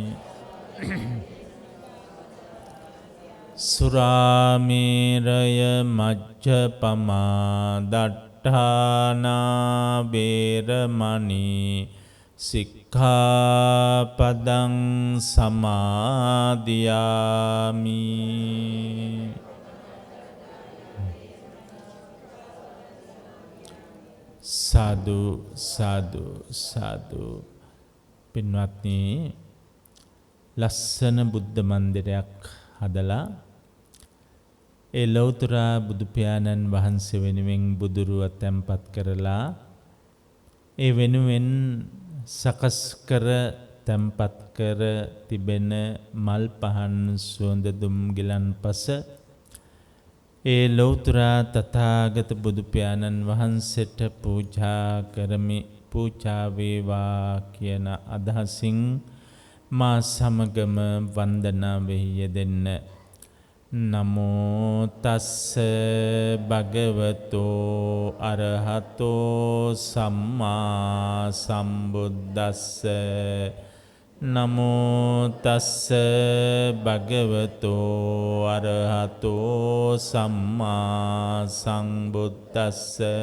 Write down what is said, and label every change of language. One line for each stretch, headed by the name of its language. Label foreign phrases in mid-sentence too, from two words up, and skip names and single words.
Pali: สุราเมรยมัจจปมาดัฏฐานาเวรมณีสิกขาปดังสมาดิยามิ
Sinhala: สาธุสาธุสาธุ පින්වත්නි ලස්සන බුද්ධ මන්දිරයක් හදලා ඒ ලෞතර බුදු පියාණන් වහන්සේ වෙනුවෙන් බුදුරුව තැන්පත් කරලා ඒ වෙනුවෙන් සකස් කර තැන්පත් කර තිබෙන මල් පහන් සුවඳ දුම් ගිලන්පස ඒ ලෞතර තථාගත බුදු පියාණන් වහන්සේට පූජා කරමි පූජා වේවා කියන අදහසින් මා සමගම වන්දනාවෙහි යෙදෙන්න.
Pali: නමෝ තස්ස භගවතෝ අරහතෝ සම්මා සම්බුද්දස්ස නමෝ තස්ස භගවතෝ අරහතෝ සම්මා සම්බුද්දස්ස